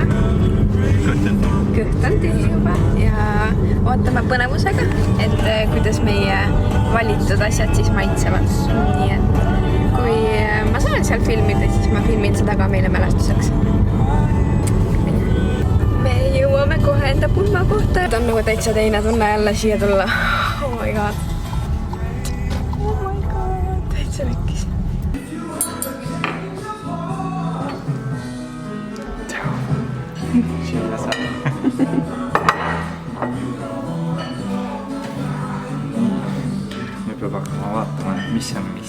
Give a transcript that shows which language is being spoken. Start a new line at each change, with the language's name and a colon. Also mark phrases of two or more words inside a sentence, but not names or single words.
Estonian: Kõht on tühi juba ja ootame põnevusega, et kuidas meie valitud asjad siis maitsevad. Nii et kui ma saan seal filmida, siis ma filmin seda ka meile mälestuseks. Me jõuame kohe enda pulma kohta. Ta on nagu täitsa teine tunne jälle siia tulla.
English: Oh my god. Oh my god.
Estonian: Täitsa lükkis. Siia saab. Nüüd peab hakkama vaatama, mis on mis.